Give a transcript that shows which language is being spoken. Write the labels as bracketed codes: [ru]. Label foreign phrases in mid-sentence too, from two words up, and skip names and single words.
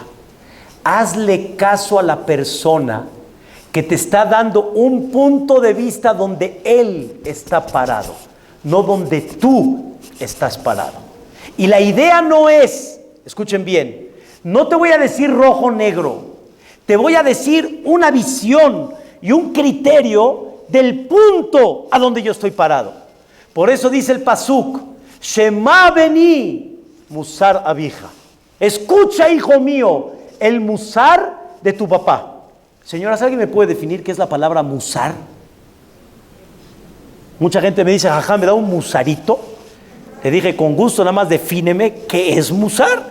[es] Hazle caso a la persona que te está dando un punto de vista donde él está parado, no donde tú estás parado. Y la idea no es, escuchen bien, no te voy a decir rojo o negro, te voy a decir una visión y un criterio del punto a donde yo estoy parado. Por eso dice el pasuk, [he] שמע בני מוסר אביך. [es] Escucha, hijo mío, el musar de tu papá. Señoras, ¿alguien me puede definir qué es la palabra musar? Mucha gente me dice, jajá, ¿me da un musarito? Le dije, con gusto, nada más defíneme qué es musar.